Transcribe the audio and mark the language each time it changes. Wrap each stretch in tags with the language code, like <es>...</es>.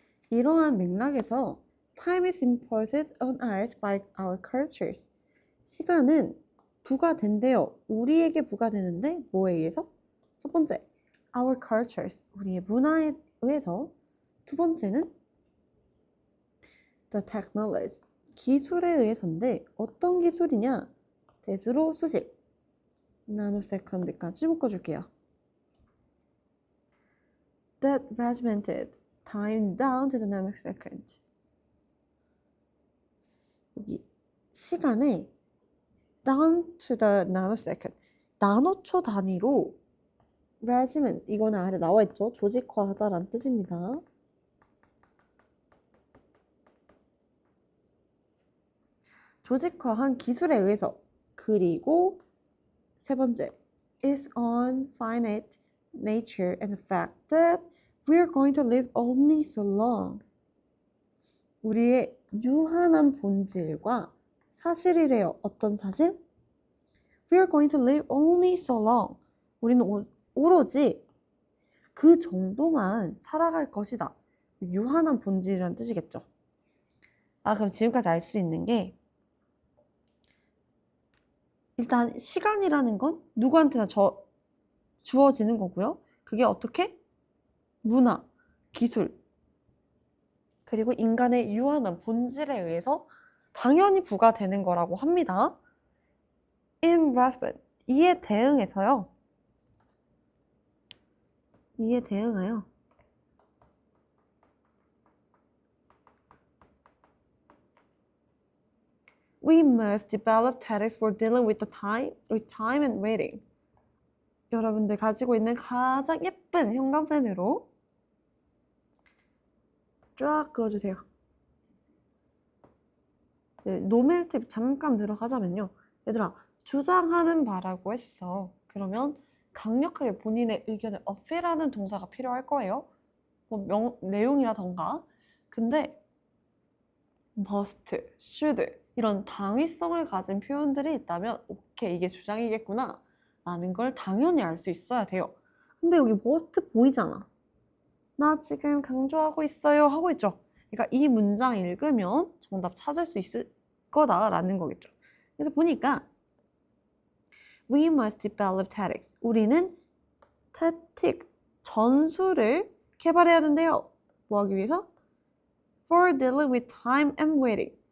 <ko>이러한 맥락에서</ko> <en>time is imposed on us by our cultures.</en> <ko>시간은 부과된대요. 우리에게 부과되는데 뭐에 의해서? 첫 번째,</ko> <en>our cultures.</en> <ko>우리의 문화에 의해서. 두 번째는</ko> <en>the technology.</en> <ko>기술에 의해서인데 어떤 기술이냐? 대수로 수직. 나노세컨드까지 묶어줄게요.</ko> <en>That regimented time down to the nanosecond.</en> <ko>여기 시간을</ko> <en>down to the nanosecond.</en> <ko>나노초 단위로 regiment, 이거는 아래 나와 있죠. 조직화하다라는 뜻입니다. 조직화한 기술에 의해서. 그리고 세 번째,</ko> <en>is on finite nature and the fact that we are going to live only so long.</en> <ko>우리의 유한한 본질과 사실이래요. 어떤 사실?</ko> <en>We are going to live only so long.</en> <ko>우리는 오로지 그 정도만 살아갈 것이다. 유한한 본질이라는 뜻이겠죠. 그럼 지금까지 알 수 있는 게 일단 시간이라는 건 누구한테나 주어지는 거고요. 그게 어떻게? 문화, 기술, 그리고 인간의 유한한 본질에 의해서 당연히 부과되는 거라고 합니다.</ko> <en>In response,</en> <ko>이에 대응해서요. 이에 대응하여</ko> <en>We must develop tactics for dealing with time and waiting.</en> <ko>여러분들 가지고 있는 가장 예쁜 형광펜으로 쫙 그어주세요. 노멜 팁 잠깐 들어가자면요. 얘들아, 주장하는 바라고 했어. 그러면 강력하게 본인의 의견을 어필하는 동사가 필요할 거예요. 뭐 내용이라던가. 근데 must, should 이런 당위성을 가진 표현들이 있다면 오케이, 이게 주장이겠구나 라는 걸 당연히 알 수 있어야 돼요. 근데 여기 must 보이잖아. 나 지금 강조하고 있어요 하고 있죠. 그러니까 이 문장 읽으면 정답 찾을 수 있을 거다라는 거겠죠. 그래서 보니까</ko> <en>We must develop tactics.</en> <ko>우리는 tactic, 전술을 개발해야 된대요. 뭐 하기 위해서?</ko> <en>For dealing with time and waiting.</en>